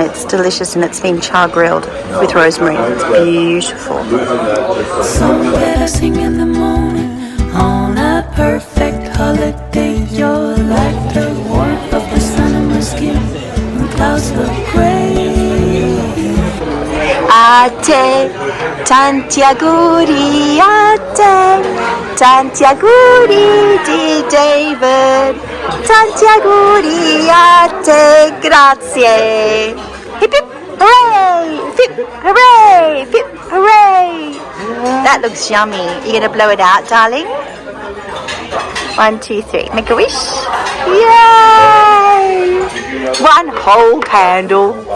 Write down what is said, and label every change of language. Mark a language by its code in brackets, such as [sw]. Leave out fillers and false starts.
[en] It's delicious and it's been char grilled with rosemary. It's beautiful. Song that I sing in the morning on a perfect holiday. You're like the warmth of the sun on my skin when clouds look gray. [it] A te, tanti auguri a te, tanti auguri di David, tanti auguri a te, grazie. [en] Hip hip hooray, hip hooray, hip hooray. That looks yummy. You gonna blow it out, darling? 1, 2, 3. Make a wish. Yay! 1 whole candle.